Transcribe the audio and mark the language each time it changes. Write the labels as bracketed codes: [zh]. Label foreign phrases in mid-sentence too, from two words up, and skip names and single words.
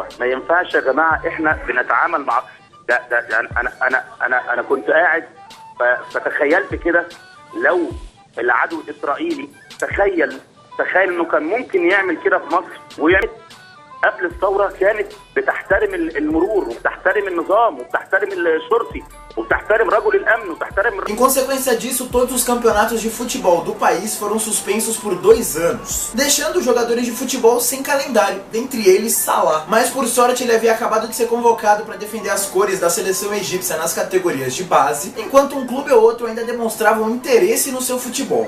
[ar] ما ينفعش يا جماعة إحنا بنتعامل مع ده يعني أنا كنت قاعد فتخيلت كده لو العدو الإسرائيلي تخيل انه كان ممكن يعمل كده في مصر. ويعني قبل الثورة كانت بتحترم المرور وبتحترم النظام وبتحترم الشرطي وبتحترم رجل الامن وبتحترم. [pt] Em consequência disso, todos os campeonatos de futebol do país foram suspensos por 2 anos, deixando os jogadores de futebol sem calendário, dentre eles Salah. Mas por sorte ele havia acabado de ser convocado para defender as cores da seleção egípcia nas categorias de base, enquanto um clube ou outro ainda demonstravam interesse no seu futebol.